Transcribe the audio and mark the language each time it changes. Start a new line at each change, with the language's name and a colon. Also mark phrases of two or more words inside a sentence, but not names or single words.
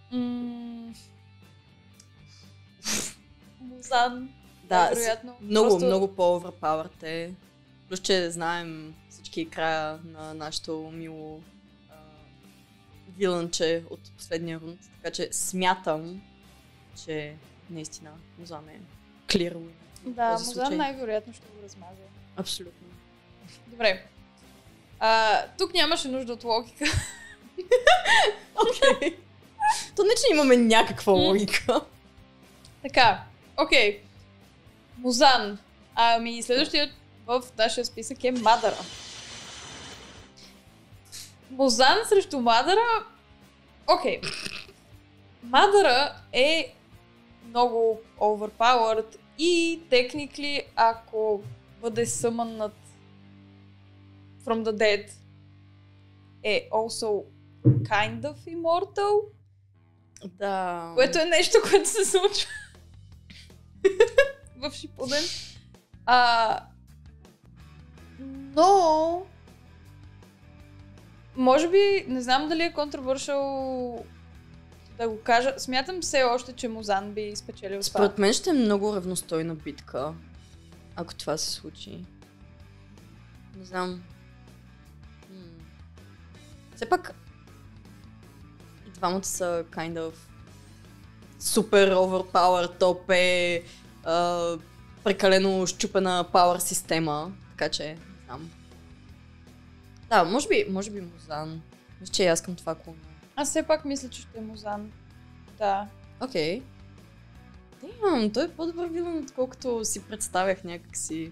Bulgarian: Музан. Да, вероятно. Много по-overpowered е. Плюс, че знаем всички края на нашето мило виланче от последния рунд. Така че смятам, че наистина Музан е
English: clear win.
Bulgarian: Да, Музан най-вероятно ще го размаже. Абсолютно. Добре. Тук нямаше нужда от логика. Окей. То не, че имаме някаква логика. Така, окей. Музан. Следващият в нашия списък е Мадара. Музан срещу Мадара. Окей. Мадара е много overpowered и technically, ако бъде съмънат
English: from the dead,
Bulgarian: е
English: also kind of immortal.
Bulgarian: Да. Което е нещо, което се случва в Шипуден. Но може би, не знам дали е controversial да го кажа. Смятам все още, че Музан би спечелил това. Според мен ще е много равностойна битка, ако това се случи. Не знам. Все пак и двамата са
English: kind of
Bulgarian: супер overpowered, топ е прекалено щупена power система, така че не знам. Да, може би Музан. Мисля, че аз към това клона. Аз все пак мисля, че ще е Музан. Да. Окей. Той е по-добър вилан, отколкото си представях някакси.